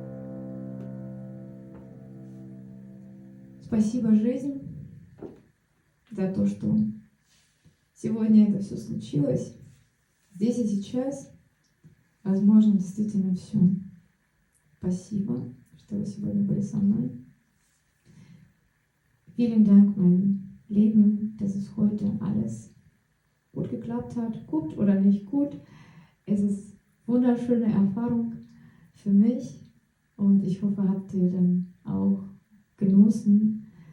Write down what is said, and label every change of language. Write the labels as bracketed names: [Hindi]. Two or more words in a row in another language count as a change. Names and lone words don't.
[Russian] Спасибо, жизнь, за то, что сегодня это все случилось. Здесь и сейчас возможно действительно все. Спасибо, что вы сегодня были со мной. [German] Vielen Dank, mein Leben, dass es heute alles gut geklappt hat, gut oder nicht gut. Es ist wunderschöne Erfahrung für mich und ich hoffe, habt ihr dann auch genossen.